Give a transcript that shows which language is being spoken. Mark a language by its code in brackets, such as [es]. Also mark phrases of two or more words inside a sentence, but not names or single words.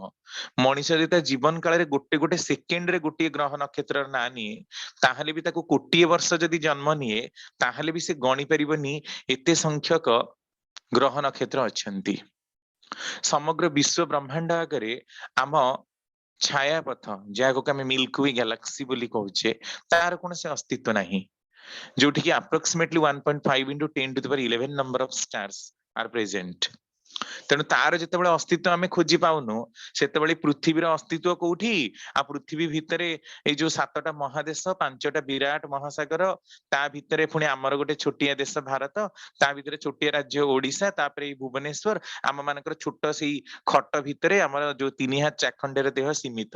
[or] ମଣିଷ ଯଦି ତା ଜୀବନ କାଳରେ ଗୋଟେ ଗୋଟେ ସେକେଣ୍ଡରେ ଗୋଟିଏ ଗ୍ରହ ନକ୍ଷତ୍ରର ନାଁ ନିଏ, ତାହେଲେ ବି ତାକୁ କୋଟିଏ ବର୍ଷ ଯଦି ଜନ୍ମ ନିଏ, ତାହେଲେ ବି ସେ ଗଣି ପାରିବନି ଏତେ ସଂଖ୍ୟକ ଗ୍ରହ ନକ୍ଷତ୍ର ଅଛନ୍ତି। ସମଗ୍ର ବିଶ୍ଵ ବ୍ରହ୍ମାଣ୍ଡ ଆଗରେ ଆମ ଛାୟାପଥ, ଯାହାକୁ ଆମେ ମିଲ୍କୱେ ଗ୍ୟାଲାକ୍ସି ବୋଲି କହୁଛେ, ତାର କୌଣସି ଅସ୍ତିତ୍ୱ ନାହିଁ, ଯୋଉଠିକି [en] approximately 1.5 into 10 to the power 11 number of stars are present. [or] ତେଣୁ ତାର ଯେତେବେଳେ ଅସ୍ତିତ୍ୱ ଆମେ ଖୋଜି ପାଉନୁ, ସେତେବେଳେ ପୃଥିବୀର ଅସ୍ତିତ୍ୱ କୋଉଠି? ଆଉ ପୃଥିବୀ ଭିତରେ ଏଇ ଯୋଉ 7ଟା ମହାଦେଶ, 5ଟା ବିରାଟ ମହାସାଗର, ତା ଭିତରେ ପୁଣି ଆମର ଗୋଟେ ଛୋଟିଆ ଦେଶ ଭାରତ, ତା ଭିତରେ ଛୋଟିଆ ରାଜ୍ୟ ଓଡିଶା, ତାପରେ ଏଇ ଭୁବନେଶ୍ଵର, ଆମ ମାନଙ୍କର ଛୋଟ ସେଇ ଖଟ ଭିତରେ ଆମର ଯୋଉ 3 ହାତ ଚାଖଣ୍ଡରେ ଦେହ ସୀମିତ।